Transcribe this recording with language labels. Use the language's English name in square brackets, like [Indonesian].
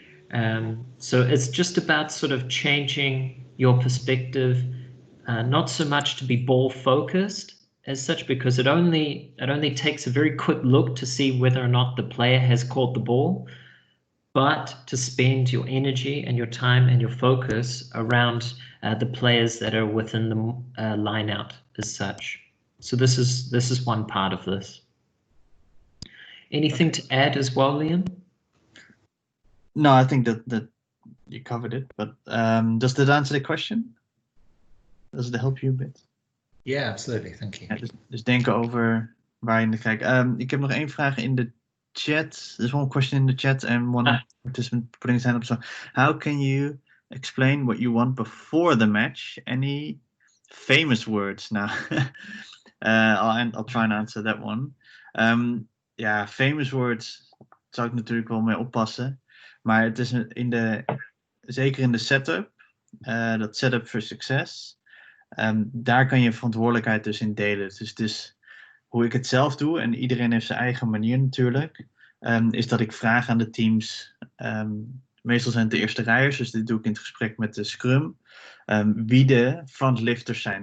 [English] So it's just about sort of changing your perspective, not so much to be ball focused as such, because it only takes a very quick look to see whether or not the player has caught the ball, but to spend your energy and your time and your focus around the players that are within the line out as such. So this is one part of this. Anything to add as well, Liam? No, I think that you covered it, but does that answer the question? Does it help you a bit? Yeah, absolutely. Thank you. [Dutch] Ja, dus denken over waar je naar kijkt. Ik heb nog 1 vraag in de chat. [English] There's one question in the chat and one participant putting his hand up. So, how can you explain what you want before the match? Any famous words? Now, I'll try and answer that one. Famous words [Dutch] zou ik natuurlijk wel mee oppassen. Maar het is zeker in de setup, dat [English] setup for success, [Dutch] daar kan je verantwoordelijkheid dus in delen. Dus hoe ik het zelf doe, en iedereen heeft zijn eigen manier natuurlijk, is dat ik vraag aan de teams, meestal zijn het de eerste rijers, dus dit doe ik in het gesprek met de scrum, wie de frontlifters zijn.